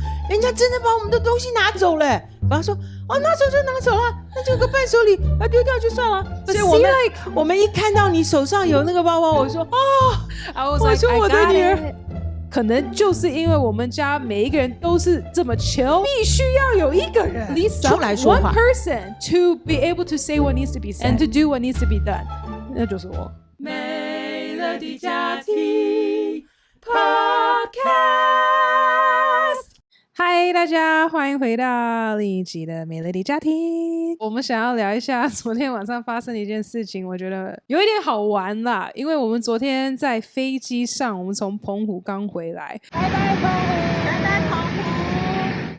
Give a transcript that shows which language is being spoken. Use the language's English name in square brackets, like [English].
[Chinese] 人家真的把我们的东西拿走了。爸爸说拿走就拿走了，那就个伴手礼，丢掉就算了。所以我们一看到你手上有那个包包，我说我说我的女儿。可能就是因为我们家每一个人都是这么穷，必须要有一个人 [English] at least [Chinese] 出来说话 [English] one person to be able to say what needs to be said and to do what needs to be done， [Chinese] 那就是我。 Melody 家庭 Podcast， 嗨，大家欢迎回到另一集的 Melody 家庭。我们想要聊一下昨天晚上发生的一件事情，我觉得有一点好玩啦，因为我们昨天在飞机上，我们从澎湖刚回来，拜拜澎湖，拜拜澎湖。